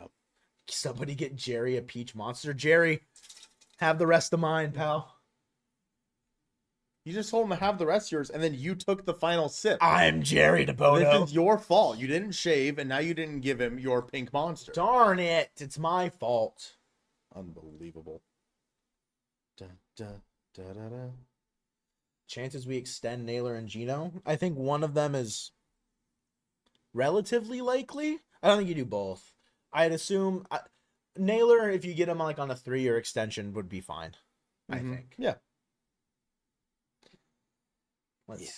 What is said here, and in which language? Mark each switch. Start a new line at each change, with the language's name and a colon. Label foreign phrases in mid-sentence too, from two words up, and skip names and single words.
English: Somebody get Jerry a peach monster. Jerry, have the rest of mine, pal. You just told him to have the rest of yours, and then you took the final sip. I'm Jerry DeBono. This is your fault. You didn't shave, and now you didn't give him your pink monster. Darn it. It's my fault. Unbelievable. Dun, dun, da, da, da. Chances we extend Naylor and Gino. I think one of them is relatively likely. I don't think you do both. I'd assume Naylor, if you get him like on a 3-year extension, would be fine. I think. Yeah. Let's